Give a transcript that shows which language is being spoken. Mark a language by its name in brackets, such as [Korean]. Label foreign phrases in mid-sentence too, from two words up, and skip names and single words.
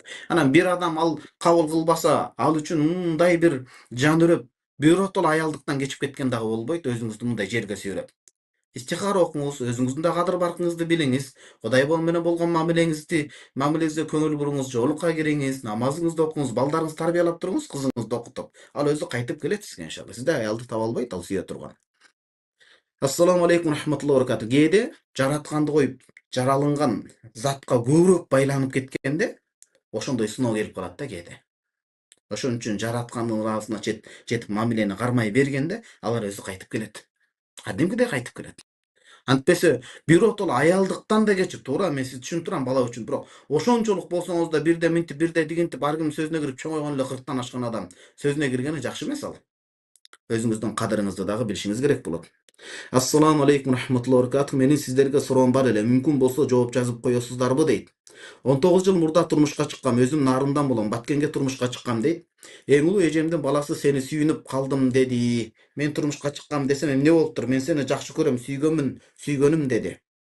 [Kyrgyz] Анан бир адам ал кабыл кылбаса, ал үчүн мындай бир жан үрөп, биротоло аялдыктан кечип кеткен дагы болбойт. Өзүңүздү мындай жерге сүйрөп. Истихара окуңуз, өзүңүздүн да кадыр баркыңызды билиңиз, Кудай менен болгон мамилеңизге көңүл буруңуз, жоолукка кириңиз, намазыңызды окуңуз, балдарыңызды тарбиялап туруңуз, кызыңызды окутуп. Ал өзү кайтып келет сизге иншалла. Сизде аялды таба албайт, ал сүйө турган. [Arabic] السلام عليكم ورحمة الله وبركاته. [Kyrgyz] Кээде жаратканды коюп, жаралынган затка көбүрөөк байланып кеткенде, ошондой сыноо келип калат да кээде. Ошон үчүн жараткандын ыраазына жетип мамилени кармай бергенде, алар өзү кайтып келет. Кадимкидей кайтып келет. Антпесе биротоло аялдыктан да кечип, туура, мен сизди түшүнүп турам бала үчүн, бирок ошончолук болсоңуз да бирде минтип, бирде дигинтип, ар кимдин сөзүнө кирип чоңойгон эле 40тан ашкан адам сөзүнө киргени жакшы эмес ал. Өзүңүздүн кадырыңызды дагы билишиңиз керек болот. [Arabic] السلام عليكم ورحمة الله وبركاته. [Kyrgyz] Менин сиздерге суроом бар эле. Мүмкүн болсо жооп жазып коесуздарбы дейт. 19 жыл мурда турмушка чыккам. Өзүм Нарындан болом. Баткенге турмушка чыккам дейт. Эң улуу эжемдин баласы сени сүйүнүп калдым деди. Мен турмушка чыккам десем эмне болуптур? Мен сени жакшы көрөм, сүйгөнүм деди.